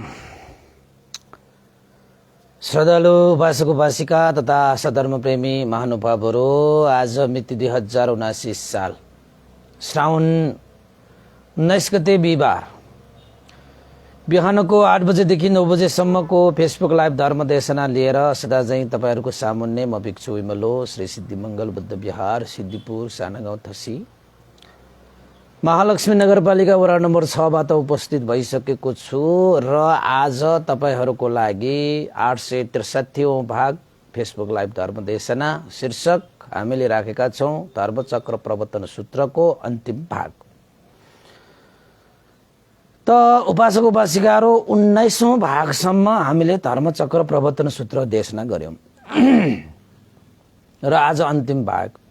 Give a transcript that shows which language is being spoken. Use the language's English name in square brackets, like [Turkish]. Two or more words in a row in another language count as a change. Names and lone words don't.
[Nepali] श्रद्धालु उपासक उपासिका तथा सधर्म प्रेमी महानुभावहरू, आज मिति 2079 साल श्रावण 19 गते बिहिबार बिहानको 8 बजेदेखि 9 बजेसम्मको फेसबुक लाइभ धर्म देशना लिएर सदा चाहिँ तपाईहरूको सामुन्ने म भिक्षु विमलो श्री सिद्धिमंगल बुद्ध विहार सिद्धिपुर सानागाउँ थसी महालक्ष्मी नगरपालिका वडा नम्बर 6 बाट उपस्थित भइसकेको छु र आज तपाईहरूको लागि 863औं भाग फेसबुक लाइभ धर्म देशना शीर्षक हामीले राखेका छौं धर्मचक्र प्रवर्तन सूत्रको अन्तिम भाग। त उपासक उपासिकाहरू 19औं भागसम्म हामीले धर्मचक्र प्रवर्तन सूत्र देशना गर्यौं र आज अन्तिम भाग।